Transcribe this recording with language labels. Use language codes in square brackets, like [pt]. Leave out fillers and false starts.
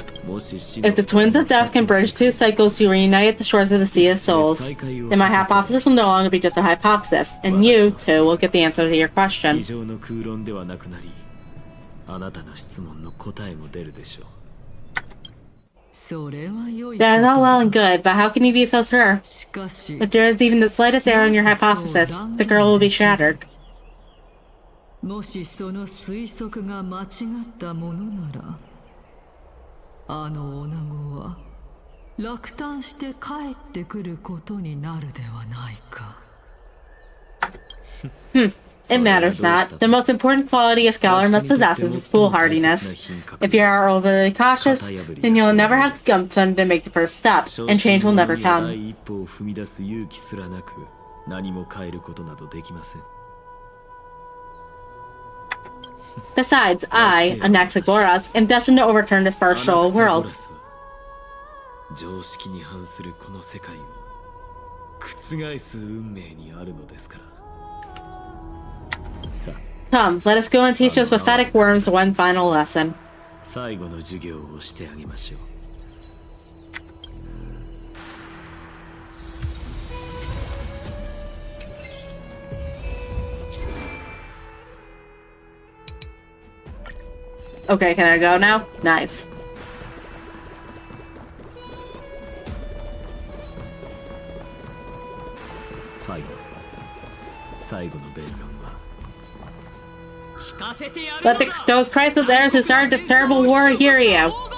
[en] If the Twins of Death can bridge two cycles to reunite at the shores of the Sea of Souls, then my hypothesis will no longer be just a hypothesis, and you, too, will get the answer to your question. [ja] 机上の空論ではなくなり、あなたの質問の答えも出るでしょう。 [en] That is all well and good, but how can you be so sure? If there is even the slightest error in your hypothesis, the girl will be shattered. [ja] もしその推測が間違ったものなら、あの女子は落胆して帰ってくることになるではないか。 [en] It matters not. The most important quality a scholar must possess is its foolhardiness. If you are overly cautious, then you'll never have the gumption to make the first step, and change will never [ja] 第 [en] come. [ja] 一歩を踏み出す勇気すらなく、何も変えることなどできません。 [en] Besides, I, Anaxagoras, am destined to overturn this partial world. [ja] 常識に反するこの世界を覆す運命にあるのですから。さあ、 [en] Come, let us go and teach those pathetic worms one final lesson. [ja] 最後の授業をしてあげましょう。 [en] Okay, can I go now? Nice. [ja] ファイブ、最後の弁論は [en] Let those Christless heirs who started this terrible war hear you.